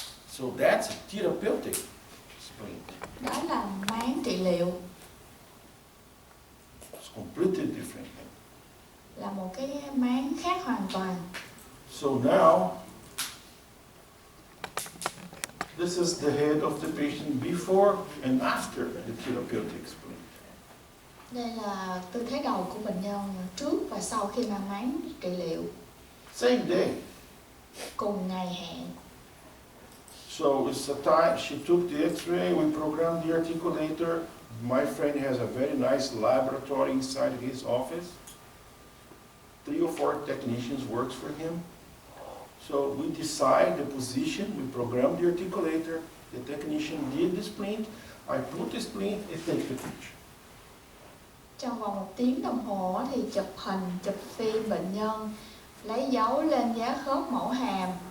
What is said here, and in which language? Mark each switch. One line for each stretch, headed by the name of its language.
English: So that's a therapeutic splint.
Vietnamese: Đó là máng trị liệu,
English: It's completely different.
Vietnamese: là một cái máng khác hoàn toàn.
English: So now, this is the head of the patient before and after the therapeutic splint.
Vietnamese: Đây là tư thế đầu của bệnh nhân trước và sau khi mang máng trị liệu,
English: Same day.
Vietnamese: cùng ngày hẹn.
English: So it's a time, she took the x-ray, we programmed the articulator. My friend has a very nice laboratory inside his office. 3 or 4 technicians works for him. So we decide the position, we program the articulator, the technician did the splint, I put the splint, it takes the picture.
Vietnamese: Trong vòng 1 tiếng đồng hồ thì chụp hình, chụp phim bệnh nhân, lấy dấu lên giá khớp mẫu hàm.